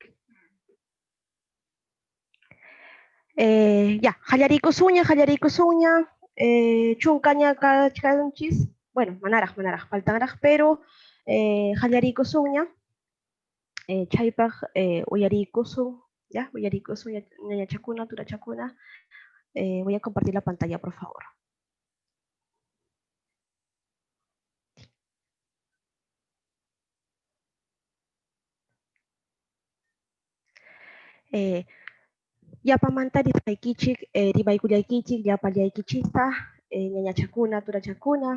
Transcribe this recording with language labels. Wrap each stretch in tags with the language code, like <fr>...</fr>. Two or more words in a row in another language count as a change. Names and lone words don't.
<qu>Ya, qallariykusuña, chunkaña kachkanchis, bueno, manaraq, faltanraq, pero qallariykusuña, chaypaq uyariykusun, ya, uyariykusun ñañachakuna, turachakuna.</qu> <es>Voy a compartir la pantalla, por favor.</es> <qu>Yapamanta rimaykullaykichik, llapallaykichista, ñañachakuna, turachakuna,</qu>